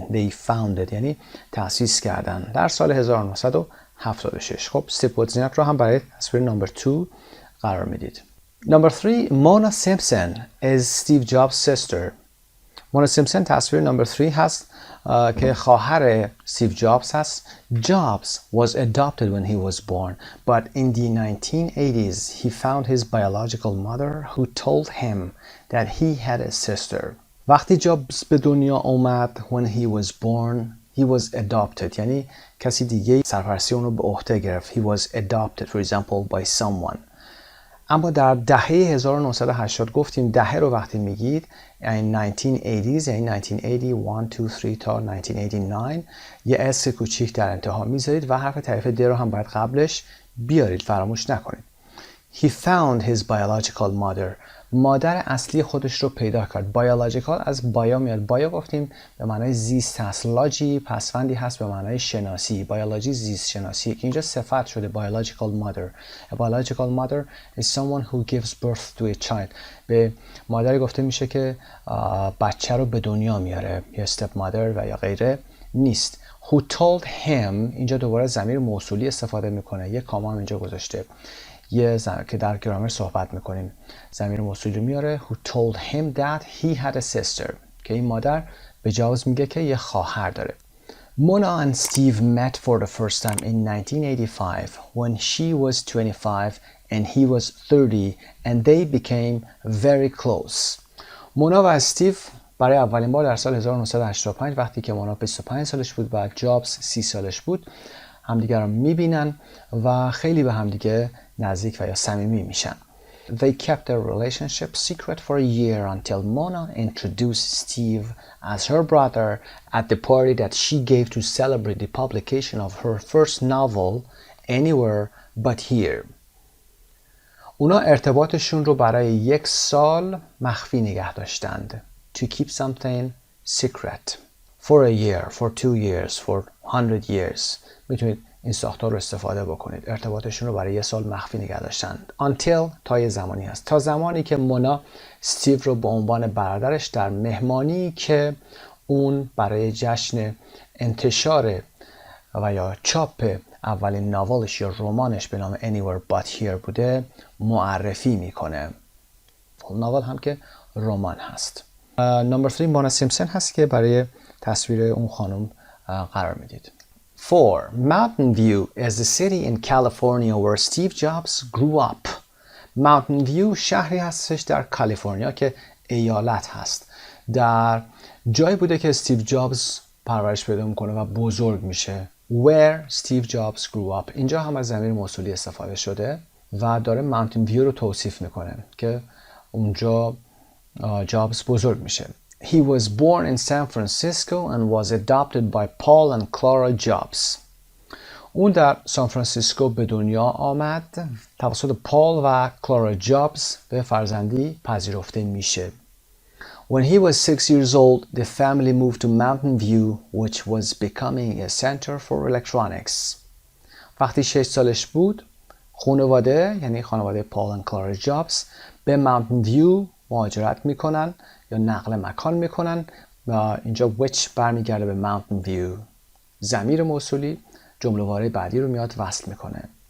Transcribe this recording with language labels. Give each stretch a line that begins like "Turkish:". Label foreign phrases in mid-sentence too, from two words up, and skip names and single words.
English: they founded
Persian: یعنی تأسیس کردن در سال 1976. خب استیو ووزنیاک رو هم برای تصویر نمبر 2 قرار میدید.
English: Number 3, Mona Simpson is Steve Jobs' sister.
Persian: مونا سیمپسون تصویر نمبر 3 هست که خواهر استیو جابز هست.
English: Jobs was adopted when he was born, but in the 1980s he found his biological mother who told him that he had a sister.
Persian: وقتی جابز به دنیا اومد
English: when he was born, he was adopted
Persian: یعنی کسی دیگه سرپرستی اون رو به عهده گرفت.
English: He was adopted for example by someone.
Persian: اما در دهه 1980 گفتیم دهه رو وقتی میگید این 1980s یعنی 1981 2 3 تا 1989 یه اس کوچیک در انتها میذارید و حرف تعریف د رو هم باید قبلش بیارید، فراموش نکنید.
English: He found his biological mother.
Persian: مادر اصلی خودش رو پیدا کرد. biological از بایا میاد. بایا گفتیم به معنای زیست هست. لاجی پسفندی هست به معنای شناسی. بیولوژی زیست شناسی که اینجا صفت شده.
English: biological mother. A biological mother is someone who gives birth to a child.
Persian: به مادری گفته میشه که بچه رو به دنیا میاره. یا
English: step mother
Persian: و یا غیره نیست.
English: Who told him
Persian: اینجا دوباره ضمیر موصولی استفاده میکنه. یک کاما هم اینجا گذاشته. که در گرامر صحبت میکنیم ضمیر موصول رو میاره.
English: who told him that he had a sister
Persian: که این مادر به جاوز میگه که یه خواهر داره.
English: Mona and Steve met for the first time in 1985 when she was 25 and he was 30 and they became very close.
Persian: مونا و استیو برای اولین بار در سال 1985 وقتی که مونا 25 سالش بود و جابز 30 سالش بود همدیگر رو میبینن و خیلی به همدیگه نزدیک و یا صمیمی میشن.
English: They kept their relationship secret for a year until Mona introduced Steve as her brother at the party that she gave to celebrate the publication of her first novel, Anywhere But Here.
Persian: اونا ارتباطشون رو برای 1 سال مخفی نگه داشتند.
English: To keep something secret. For a year, for 2 years, for 100 years.
Persian: میتونید این ساختار رو استفاده بکنید. ارتباطشون رو برای 1 سال مخفی نگه داشتند. Until تا یه زمانی هست. تا زمانی که مونا استیو رو به عنوان برادرش در مهمانی که اون برای جشن انتشار و یا چاپ اولین ناولش یا رمانش به نام Anywhere But Here بوده معرفی میکنه. ناول هم که رمان هست. نمبر 3 مونا سیمپسون هست که برای تصویر اون خانم قرار میدید. 4.
English: Mountain View is the city in California where Steve Jobs grew up.
Persian: Mountain View شهری هستش در کالیفرنیا که ایالت هست. در جایی بوده که استیو جابز پرورش پیدا میکنه و بزرگ میشه.
English: Where Steve Jobs grew up.
Persian: اینجا هم از ضمیر موصولی استفاده شده و داره ماونتین ویو رو توصیف میکنه که اونجا جابز بزرگ میشه.
English: He was born in San Francisco and was adopted by Paul and Clara Jobs.
Persian: اون در سان فرانسیسکو به دنیا آمد. توسط پال و کلارا جابز به فرزندی پذیرفته میشه.
English: When he was 6 years old, the family moved to Mountain View, which was becoming a center for electronics.
Persian: وقتی 6 سالش بود، خانواده یعنی خانواده پال و کلارا جابز به ماونتن ویو مهاجرت میکنن یا نقل مکان میکنن و اینجا which برمیگرده به ماونتن ویو. ضمیر موصولی جمله واره بعدی رو میاد وصل میکنه.